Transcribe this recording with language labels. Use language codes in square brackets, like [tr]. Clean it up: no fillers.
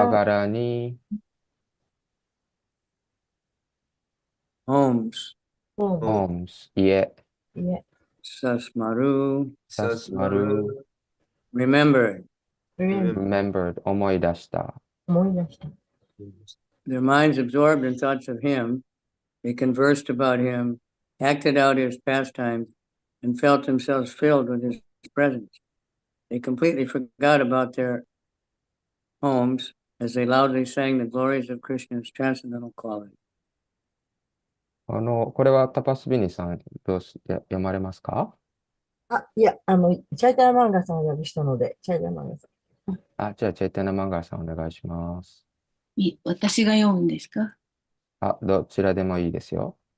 [sa] あがらに [en] homes. ホーム、 homes 家 [ja] 家、 [sa] Sasmaru, サスマル [en] remembered. remembered 思い出した [ja] 思い出した。 [en] Their minds absorbed in thoughts of him, they conversed about him, acted out his pastimes, and felt themselves filled with his presence. They completely forgot about their homes as they loudly sang the glories of Krishna's transcendental quality. [ja] これはタパスビニさん読まれますか？あ、いや、チャイタラマンガさんを呼びしたので、チャイタラマンガさん。あ、じゃあチェイタナマンガーさんお願いします。私が読むんですか？あ、どちらでもいいですよ。